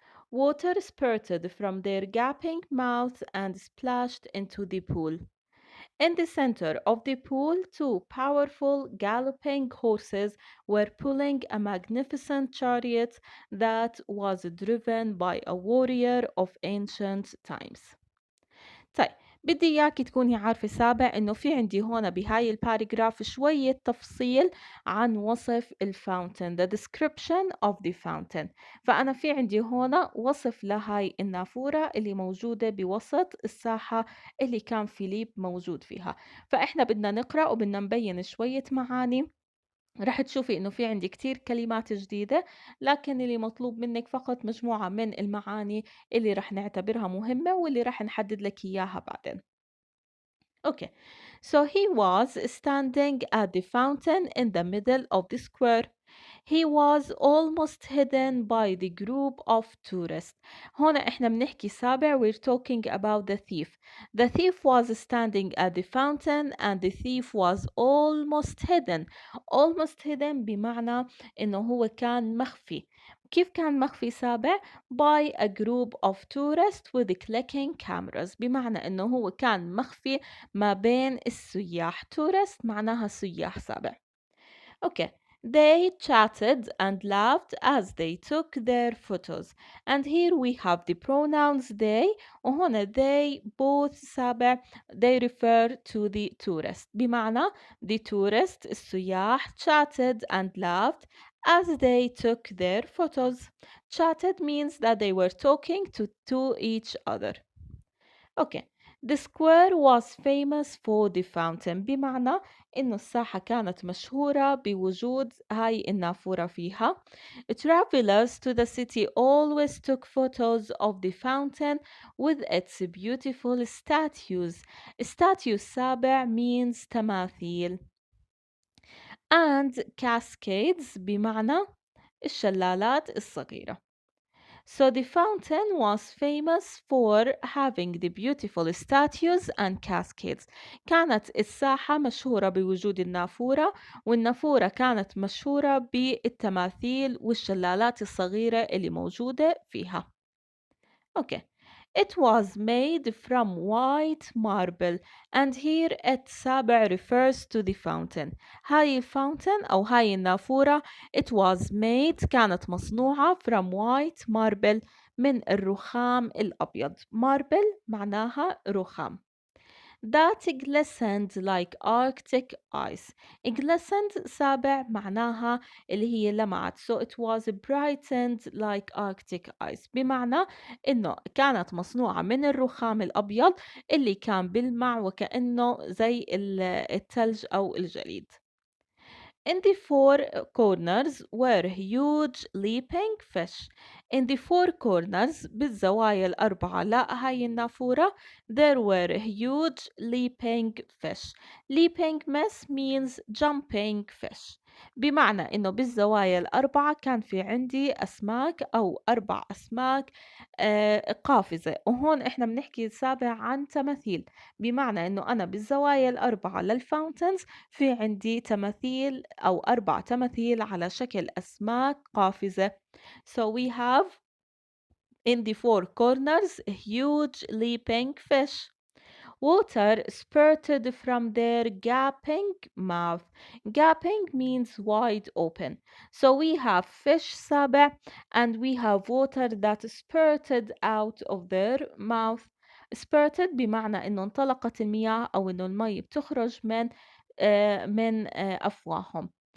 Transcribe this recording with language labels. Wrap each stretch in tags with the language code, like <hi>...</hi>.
<en>Water spurted from their gaping mouths and splashed into the pool. In the center of the pool, two powerful galloping horses were pulling a magnificent chariot that was driven by a warrior of ancient times.</en> <ar>طيب بدي إياكِ تكوني عارفة سابع إنه في عندي هون بهاي الباراجراف شوية تفصيل عن وصف الfountain</ar> <en>the description of the fountain</en> <ar>فأنا في عندي هون وصف لهاي النافورة اللي موجودة بوسط الساحة اللي كان فيليب موجود فيها فإحنا بدنا نقرأ وبدنا نبين شوية معاني رح تشوفي إنه في عندي كتير كلمات جديدة لكن اللي مطلوب منك فقط مجموعة من المعاني اللي رح نعتبرها مهمة واللي رح نحدد لك إياها بعدين.</ar> <en>Okay, so he was standing at the fountain in the middle of the square. He was almost hidden by the group of tourists.</en> <ar>هنا إحنا بنحكي سابع</ar> <en>we're talking about the thief. The thief was standing at the fountain and the thief was almost hidden. Almost hidden</en> <ar>بمعنى إنه هو كان مخفي. كيف كان مخفي سابع؟</ar> <en>By a group of tourists with clicking cameras</en> <ar>بمعنى إنه هو كان مخفي ما بين السياح. tourist معناها سياح سابع.</ar> <en>Okay. They chatted and laughed as they took their photos. And here we have the pronouns they وهنا they both سابع they refer to the tourist بمعنى the tourist السياح chatted and laughed as they took their photos. Chatted means that they were talking to each other. Okay. The square was famous for the fountain</en> <ar>بمعنى إنه الساحة كانت مشهورة بوجود هاي النافورة فيها.</ar> <en>Travelers to the city always took photos of the fountain with its beautiful statues.</en> <ar>statue سابع means تماثيل and cascades بمعنى الشلالات الصغيرة.</ar> <en>So the fountain was famous for having the beautiful statues and cascades.</en> <ar>كانت الساحة مشهورة بوجود النافورة والنافورة كانت مشهورة بالتماثيل والشلالات الصغيرة اللي موجودة فيها.</ar> <en>Okay. It was made from white marble and here it سابع refers to the fountain.</en> <ar>هاي الفاونتن أو هاي النافورة</ar> <en>it was made</en> <ar>كانت مصنوعة</ar> <en>from white marble</en> <ar>من الرخام الأبيض. marble معناها رخام.</ar> <en>That glistened like Arctic ice.</en> <ar>Glistened سابع معناها اللي هي لمعت.</ar> <en>So it was brightened like Arctic ice.</en> <ar>بمعنى إنه كانت مصنوعة من الرخام الأبيض اللي كان بيلمع وكأنه زي الثلج أو الجليد.</ar> <en>In the four corners were huge leaping fish. In the four corners</en> <ar>بالزوايا الأربعة هاي النافورة</ar> <en>there were huge leaping fish. Leaping fish means jumping fish.</en> <ar>بمعنى إنه بالزوايا الأربعة كان في عندي أسماك أو أربع أسماك قافزة وهون إحنا بنحكي سابع عن تماثيل بمعنى إنه أنا بالزوايا الأربعة للفاونتنز في عندي تماثيل أو أربع تماثيل على شكل أسماك قافزة.</ar> <en>So we have in the four corners a huge leaping fish. Water spurted from their gaping mouth. Gaping means wide open. So we have fish سابع and we have water that spurted out of their mouth.</en> <ar>Spurted بمعنى إنه انطلقت المياه أو إنه المي بتخرج من أفواههم.</ar>